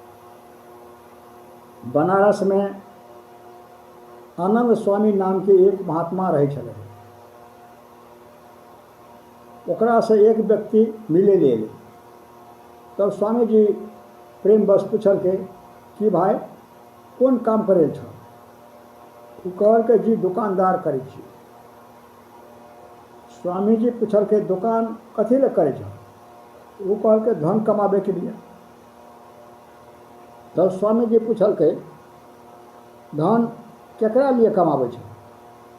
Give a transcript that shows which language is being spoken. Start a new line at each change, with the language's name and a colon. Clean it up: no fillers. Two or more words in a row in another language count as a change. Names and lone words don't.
Angika: बनारस में आनंद स्वामी नाम के एक महात्मा रहे छले। ओकरा से एक व्यक्ति मिले ले। तब स्वामी जी प्रेम बस पूछल के कि भाई कौन काम करे छ? वो कहल के जी दुकानदार करे छी। स्वामी जी पूछल के दुकान कथी ले करे छ? वो कहल के धन कमाबे के लिए। तब स्वामी जी पूछल के धन केकरा लिए कमाबे छ?